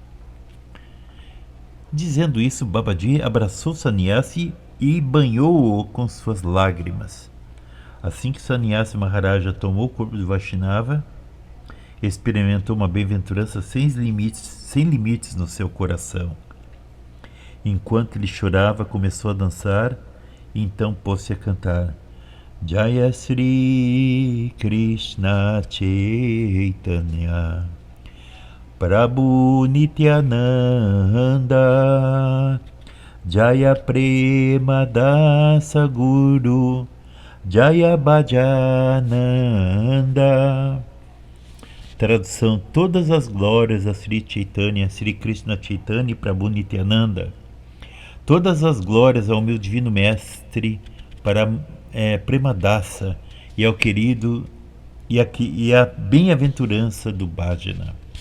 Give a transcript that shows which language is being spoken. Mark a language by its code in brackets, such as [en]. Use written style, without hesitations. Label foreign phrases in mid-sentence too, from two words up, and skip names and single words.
[pt] Dizendo isso, Babaji abraçou Sannyasi e banhou-o com suas lágrimas. Assim que Sannyasi Maharaja tomou o corpo de Vaishnava, experimentou uma bem-aventurança sem limites no seu coração. Enquanto ele chorava, começou a dançar e então pôs-se a cantar: [bn] জয় শ্রী কৃষ্ণ চৈতন্য প্রভু নিত্যানন্দ জয় প্রেম দাস গুরু জয় ভজনানন্দ. [pt] Tradução: todas as glórias a Sri Chaitanya, Sri Krishna Chaitanya e Prabhu Nityananda. Todas as glórias ao meu divino mestre para Premadasa e ao querido e a bem-aventurança do Bhajana.